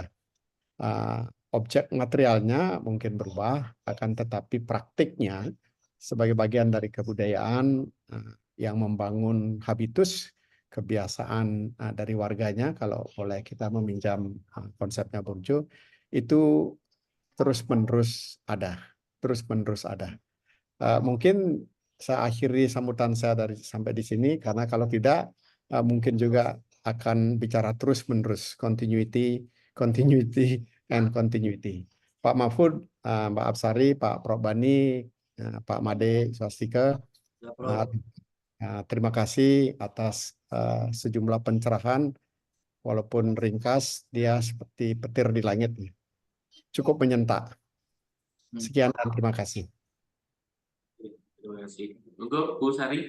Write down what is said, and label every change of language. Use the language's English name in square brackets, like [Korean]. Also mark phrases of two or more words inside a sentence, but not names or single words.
[Indonesian] Objek materialnya mungkin berubah, akan tetapi praktiknya sebagai bagian dari kebudayaan yang membangun habitus, kebiasaan dari warganya, kalau boleh kita meminjam konsepnya Burjo, itu terus-menerus ada. Mungkin saya akhiri sambutan saya sampai di sini, karena kalau tidak mungkin juga akan bicara terus-menerus, [English] continuity and continuity. [Indonesian] Pak Mahfud, Mbak Absari, Pak Prof. Bani, Pak Made Swastika, terima kasih atas sejumlah pencerahan, walaupun ringkas, dia seperti petir di langit, cukup menyentak. Sekian dan terima kasih. Terima kasih. Untuk Bu Sari.